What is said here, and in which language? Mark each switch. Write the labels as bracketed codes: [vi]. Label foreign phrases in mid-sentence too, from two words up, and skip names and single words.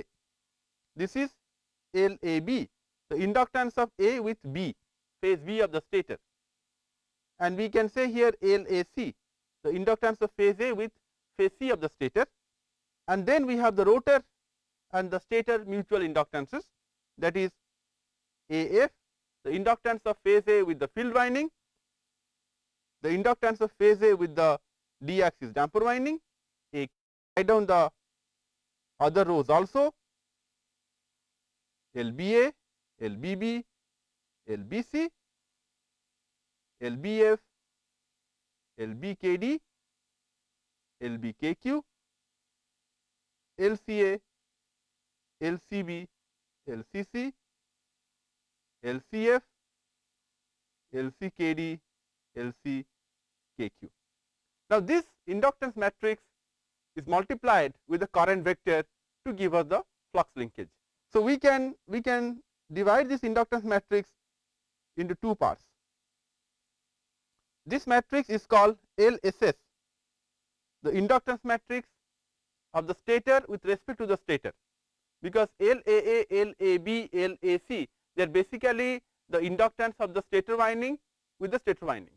[en] This is LAB, the inductance of A with B, phase B of the stator, and we can say here LAC, the inductance of phase A with phase C of the stator, and then we have the rotor and the stator mutual inductances, that is AF, the inductance of phase A with the field winding, the inductance of phase A with the D axis damper winding. Write down the other rows also, LBA, LBB, LBC, LBF, LBKD, LBKQ, LCA, LCB, LCC, LCF, LCKD, LCKQ. Now, this inductance matrix is multiplied with the current vector to give us the flux linkage. So, we can divide this inductance matrix into two parts. This matrix is called LSS, the inductance matrix of the stator with respect to the stator, because LAA, LAB, LAC, they are basically the inductance of the stator winding with the stator windings.